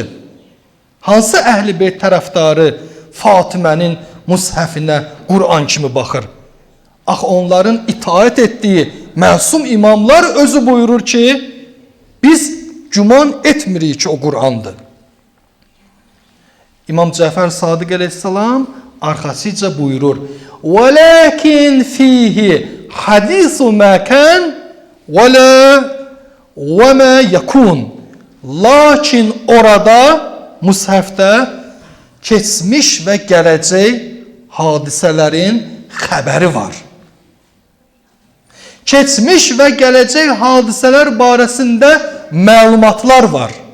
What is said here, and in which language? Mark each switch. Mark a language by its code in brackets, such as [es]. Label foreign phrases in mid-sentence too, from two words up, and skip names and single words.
[az] Hansı Əhl-i Beyt tərəfdarı Fatimənin Mushəfinə Qur'an kimi baxır? Axı, onların itaət etdiyi məsum imamlar özü buyurur ki, biz güman etmirik ki, o Qur'andır. İmam Cəfər Sadiq əleyhissalam arxasıca buyurur, [ar] وَلَكِنْ فِيهِ حَدِيثُ مَا كَانْ وَمَا يَكُونَ. [az] Lakin orada, Mushəfdə keçmiş və gələcək hadisələrin xəbəri var. Keçmiş və gələcək hadisələr barəsində məlumatlar var.